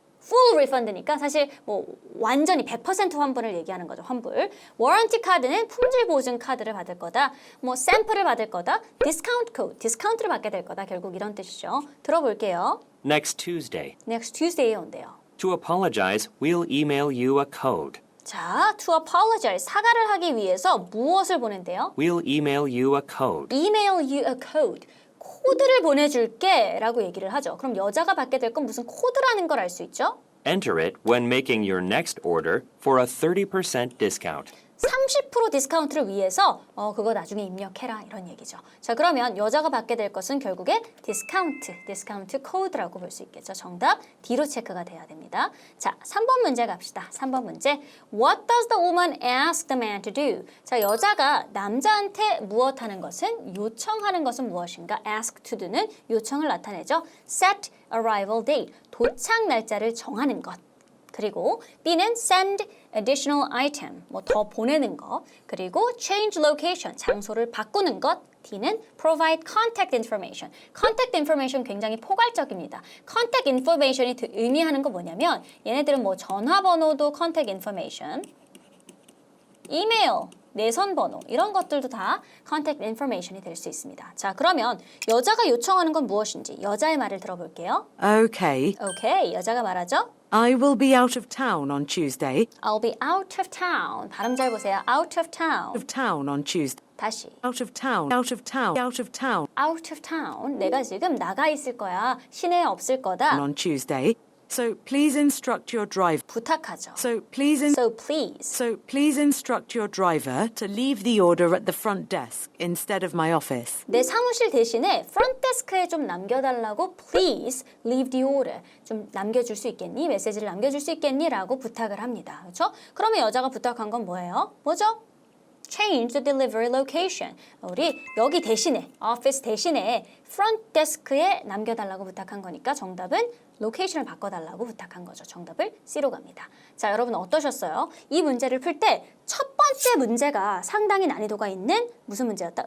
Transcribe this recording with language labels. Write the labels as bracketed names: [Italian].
[English] full refund [Korean] 니까 사실 뭐 완전히 100% 환불을 얘기하는 거죠. 환불. warranty 카드는 품질 보증 카드를 받을 거다. 뭐 샘플을 받을 거다. [English] discount code. [Korean] 디스카운트를 받게 될 거다. 결국 이런 뜻이죠. 들어볼게요. [English] Next Tuesday. next Tuesday에 [Korean] 온대요. [English] To apologize, we'll email you a code. 자, to apologize. [Korean] 사과를 하기 위해서 무엇을 보낸대요? [English] We'll email you a code. email you a code. [Korean] 코드를 보내줄게 라고 얘기를 하죠. 그럼 여자가 받게 될 건 무슨 코드라는 걸 알 수 있죠? [English] Enter it when making your next order for a 30% discount. [Korean] 30% 디스카운트를 위해서 그거 나중에 입력해라 이런 얘기죠. 자, 그러면 여자가 받게 될 것은 결국에 디스카운트 코드라고 볼 수 있겠죠. 정답 D로 체크가 돼야 됩니다. 자, 3번 문제 갑시다. 3번 문제. [English] What does the woman ask the man to do? [Korean] 자, 여자가 남자한테 무엇 하는 것은 요청하는 것은 무엇인가? ask to do는 요청을 나타내죠. [English] set arrival date, [Korean] 도착 날짜를 정하는 것. 그리고 B는 [English] send additional item, [Korean] 뭐 더 보내는 거. 그리고 [English] change location, [Korean] 장소를 바꾸는 것. D는 [English] provide contact information. contact information [Korean] 굉장히 포괄적입니다. contact information이 의미하는 거 뭐냐면 얘네들은 뭐 전화번호도 contact information, 이메일, 내선 번호 이런 것들도 다 contact information이 될 수 있습니다. 자, 그러면 여자가 요청하는 건 무엇인지 여자의 말을 들어볼게요. [English] Okay, [Korean] 오케이, 여자가 말하죠. [English] I will be out of town on Tuesday. I'll be out of town. [Korean] 발음 잘 보세요. [English] out of town. Of town on Tuesday. [Korean] 다시. [English] Out of town. Out of town. Out of town out of town. [Korean] 내가 지금 나가 있을 거야. 시내에 없을 거다. [English] on Tuesday. So please instruct your driver. [Korean] 부탁하죠. [English] So please instruct your driver to leave the order at the front desk instead of my office. [Korean] 내 사무실 대신에 [English] front desk [Korean] 에 좀 남겨달라고 [English] please leave the order. [Korean] 좀 남겨줄 수 있겠니? 메시지를 남겨줄 수 있겠니? 라고 부탁을 합니다. 그렇죠? 그러면 여자가 부탁한 건 뭐예요? 뭐죠? [English] Change the delivery location. [Korean] 우리 여기 대신에, office 대신에 front desk에 남겨달라고 부탁한 거니까 정답은 로케이션을 바꿔달라고 부탁한 거죠. 정답을 C로 갑니다. 자, 여러분 어떠셨어요? 이 문제를 풀 때 첫 번째 문제가 상당히 난이도가 있는 무슨 문제였다?